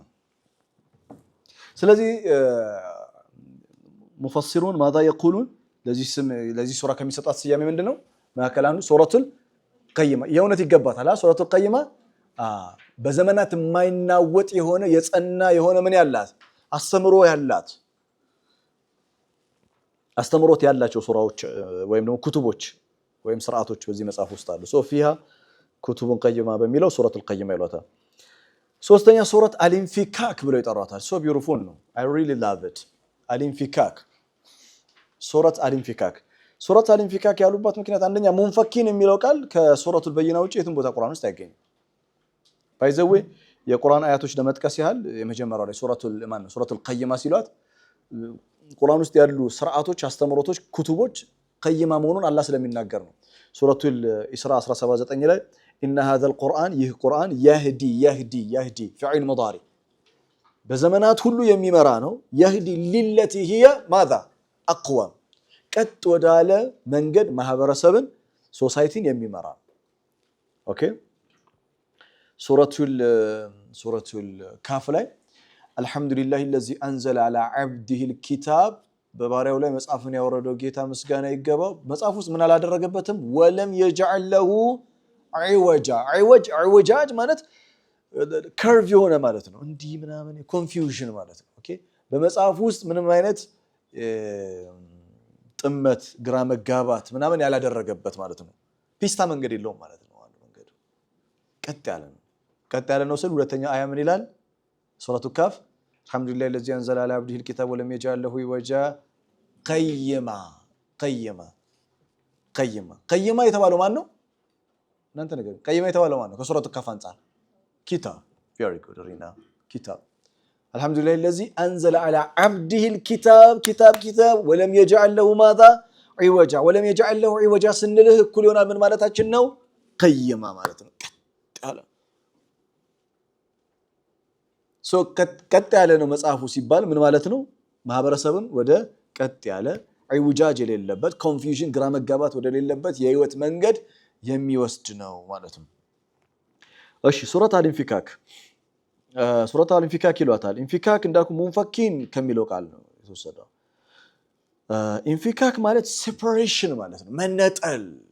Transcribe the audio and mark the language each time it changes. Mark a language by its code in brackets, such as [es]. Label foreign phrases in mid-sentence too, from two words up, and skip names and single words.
[am] ስለዚህ ሙፈሲሩን ማዛ የቁሉን ለዚህ ሱራ ከሚሰጣት ስያሜ ምንድነው ማከል አንዱ ሱረቱል ቀይማ የእውነት ይገባታል ሱረቱል ቀይማ በዘመናት የማይናወጥ የሆነ የጸና የሆነ ምን ያላት አስተምሮት ያላቸው ሱራዎች ወይም ደግሞ ኩቱቦች ወይም ስርዓቶች በዚህ መጽሐፍ ውስጥ አሉ [ar] فيها كتب قيمة [am] በሚለው ሱረቱል ቀይማ ይሏታል ሶስተኛ ሱረት አልኢንፊካክ ብለው ይጠሯታል [en] so beautiful [am] ነው [en] I really love it [am] አልኢንፊካክ ሱረት አልኢንፊካክ ያሉባት ምክንያት አንደኛ ሙንፈኪን የሚለው ቃል ከሱረቱል በይና ውጪ የትም ቦታ ቁርአን ውስጥ አይገኝም ባይዘዌ የቁርአን አያቶች ለመጥቀስ ያህል የመጀመሪያው ላይ ሱረቱል ቀይማ ሲሏት ቁርአን ውስጥ ያሉ ስርዓቶች አስተምሮቶች ኩቱቦች ቀይማ መሆኑን አላህ ስለሚናገር ነው ሱረቱል ኢስራ 17:9 ላይ [ar] إن هذا القرآن [am] ይህ ቁርአን [ar] يهدي فعل مضارع [am] በዘመናት ሁሉ የሚመራ ነው [ar] يهدي للتي هي ماذا أقوم [am] ቀጥ ወዳለ መንገድ ማህበረሰብን ሶሳይቲን የሚመራ ኦኬ ሱረቱል ካፍ ላይ አልহামዱሊላሂ [ar] الذي انزل على عبده الكتاب [am] በባሪያው ላይ መጽሐፍን ያወረደው ጌታ ምስጋና ይገባው መጽሐፍ ውስጥ ምን አላደረገበትም [ar] ولم يجعل له [am] عوجاج ማለት ከርቭ የሆነ ማለት ነው እንዲህ ምናምን ኮንፊውዥን ማለት ነው ኦኬ በመጽሐፍ ውስጥ ምንም አይነት ጥመት ግራ መጋባት ምናምን ያላደረገበት ማለት ነው ፒስታ መንገድ የለውም ማለት ነው አንዱ መንገዱ ቀጥ ያለ ነው ስለ ሁለተኛ አያ ምን ይላል ሱረቱ ካፍ [ar] الحمدلله الذي انزل على عبده الكتاب ولم يجعل له عوجا [am] قيما የተባለው ማን ነው እናንተ ነገር ቀይማ የተባለው ማን ነው ከሱረቱ ካፍ አንፃር ኪታብ [en] very good [am] ሪና ኪታብ [ar] الحمد لله الذي انزل على عبده الكتاب كتاب ولم يجعل له ماذا عوجا ولم يجعل له عوجا [am] ስንልህ እኩል ይሆናል ምን ማለታችን ነው ቀይማ ማለት ነው ቀጥ ያለ ነው መጽሐፉ ሲባል ምን ማለት ነው ማህበረሰብን ወደ ቀጥ ያለ አይውጃጅ የሌለበት ኮንፊውዥን ግራ መጋባት ወደ ሌለበት የህይወት መንገድ የሚወስድ ነው ማለት ነው እሺ ሱረት አልኢንፊካክ ይሏታል ኢንፊካክ እንዳልኩ ሙንፈኪን ከሚለው ቃል ነው የተወሰደው ኢንፊካክ ማለት ሴፐሬሽን ማለት ነው መነጠል